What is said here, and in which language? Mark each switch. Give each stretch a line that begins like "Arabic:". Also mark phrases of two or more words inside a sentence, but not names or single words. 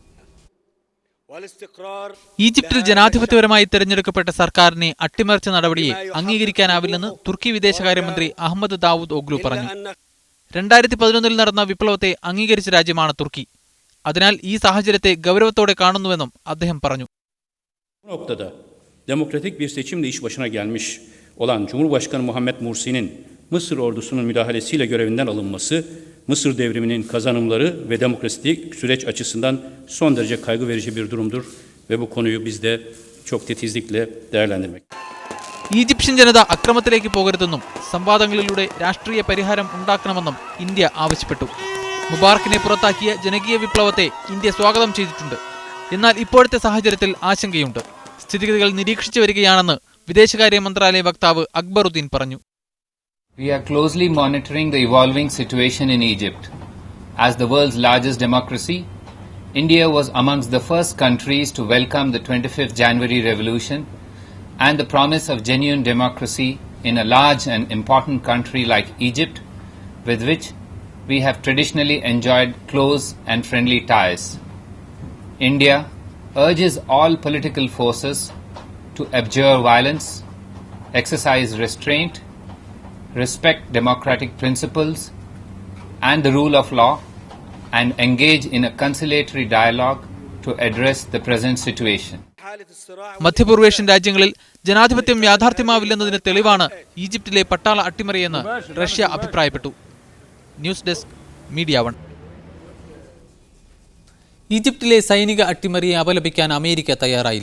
Malayalam: ഈജിപ്തിൽ ജനാധിപത്യപരമായി തെരഞ്ഞെടുക്കപ്പെട്ട സർക്കാരിനെ അട്ടിമറിച്ച നടപടിയെ അംഗീകരിക്കാനാവില്ലെന്ന് തുർക്കി വിദേശകാര്യമന്ത്രി അഹമ്മദ് ദാവൂദ് ഒഗ്ലു പറഞ്ഞു. 2011 നടന്ന വിപ്ലവത്തെ അംഗീകരിച്ച രാജ്യമാണ് തുർക്കി. അതിനാൽ ഈ സാഹചര്യത്തെ ഗൗരവത്തോടെ കാണുന്നുവെന്നും അദ്ദേഹം പറഞ്ഞു.
Turkish: Bu noktada demokratik bir seçimle iş başına gelmiş olan Cumhurbaşkanı Muhammed Mursi'nin Mısır ordusunun müdahalesiyle görevinden alınması, Mısır devriminin kazanımları ve demokratik süreç açısından son derece kaygı verici bir durumdur ve bu konuyu biz de çok titizlikle değerlendirmek.
Malayalam: ഈജിപ്ഷ്യൻ ജനത അക്രമത്തിലേക്ക് പോകരുതെന്നും സംവാദങ്ങളിലൂടെ രാഷ്ട്രീയ പരിഹാരം ഉണ്ടാക്കണമെന്നും ഇന്ത്യ ആവശ്യപ്പെട്ടു. മുബാറക്കിനെ പുറത്താക്കിയ ജനകീയ വിപ്ലവത്തെ ഇന്ത്യ സ്വാഗതം ചെയ്തിട്ടുണ്ട്. എന്നാൽ ഇപ്പോഴത്തെ സാഹചര്യത്തിൽ ആശങ്കയുണ്ട്. സ്ഥിതിഗതികൾ നിരീക്ഷിച്ചു വരികയാണെന്ന് വിദേശകാര്യ മന്ത്രാലയ വക്താവ് അക്ബറുദ്ദീൻ പറഞ്ഞു.
English: We are closely monitoring the evolving situation in Egypt. As the world's largest democracy, India was amongst the first countries to welcome the 25th January revolution and the promise of genuine democracy in a large and important country like Egypt, with which we have traditionally enjoyed close and friendly ties. India urges all political forces to abjure violence, exercise restraint, respect democratic principles and the rule of law, and engage in a conciliatory dialogue to address the present situation.
Malayalam: മധ്യപൂർവേഷ്യൻ രാജ്യങ്ങളിൽ ജനാധിപത്യം യാഥാർത്ഥ്യമാവില്ലെന്നതിന് തെളിവാണ് ഈജിപ്തിലെ പട്ടാള അട്ടിമറിയെന്ന് റഷ്യ അഭിപ്രായപ്പെട്ടു. ന്യൂസ് ഡെസ്ക് മീഡിയ 1. ഈജിപ്തിലെ സൈനിക അട്ടിമറിയെ അപലപിക്കാൻ അമേരിക്ക തയ്യാറായില്ല.